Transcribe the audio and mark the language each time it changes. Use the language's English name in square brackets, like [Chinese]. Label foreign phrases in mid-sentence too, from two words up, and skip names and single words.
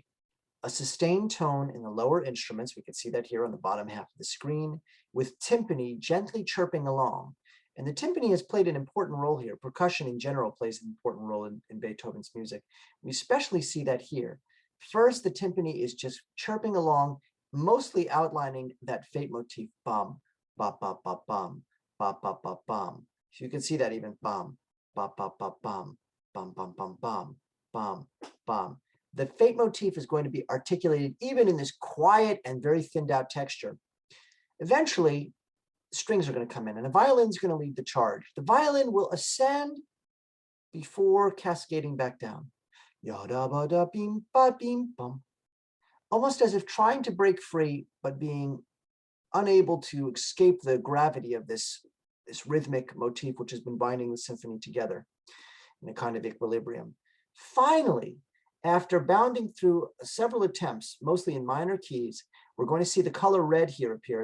[English] A sustained tone in the lower instruments, we can see that here on the bottom half of the screen, with timpani gently chirping along. And the timpani has played an important role here. Percussion in general plays an important role in Beethoven's music. We especially see that here. First, the timpani is just chirping along, mostly outlining that Fate motif, bum, ba ba ba bum, ba ba ba bum. So you can see that even bum, ba ba ba bum, bum bum bum bum, bum bum. The Fate motif is going to be articulated even in this quiet and very thinned out texture. Eventually, strings are going to come in and the violin is going to lead the charge. The violin will ascend before cascading back down. Yada ba da bim ba bim bum. Almost as if trying to break free, but being unable to escape the gravity of this rhythmic motif, which has been binding the symphony together in a kind of equilibrium. Finally, after bounding through several attempts, mostly in minor keys, we're going to see the color red here appear.